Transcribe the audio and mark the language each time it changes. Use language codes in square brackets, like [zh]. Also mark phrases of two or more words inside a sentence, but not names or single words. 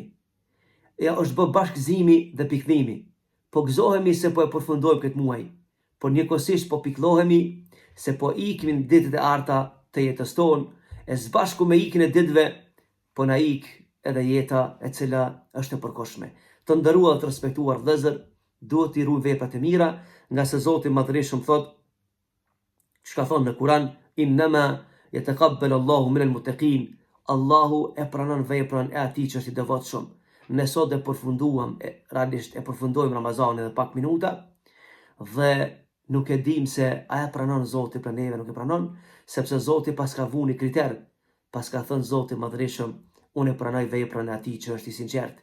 [sq] Ja është bë bashkëgëzimi dhe pikëllimi. Po gëzohemi se po e përfundojmë këtë muaj, por njëkohësisht po pikëllohemi se po ikim ditët e arta të jetës tonë, e së bashku me ikjen e ditëve, po na ik edhe jeta e cila është e përkohshme. Të nderuar të respektuar vëllezër, duhet t'i ruajmë veprat e mira, nga se Zoti Madhërisht thotë, çka thonë në Kur'an, [ar] إنما يتقبل الله من المتقين, [sq] Allahu e pranon veprën e atij që është i devotshëm. Ne sot e përfunduam, realisht e përfundojmë Ramazanin edhe pak minuta, dhe nuk e dim se a e pranon Zoti për neve, nuk e pranon, sepse Zoti pas ka vënë kriter, pas ka thënë Zoti Madhërisht, unë e pranoj veprën e atij që është i sinqert.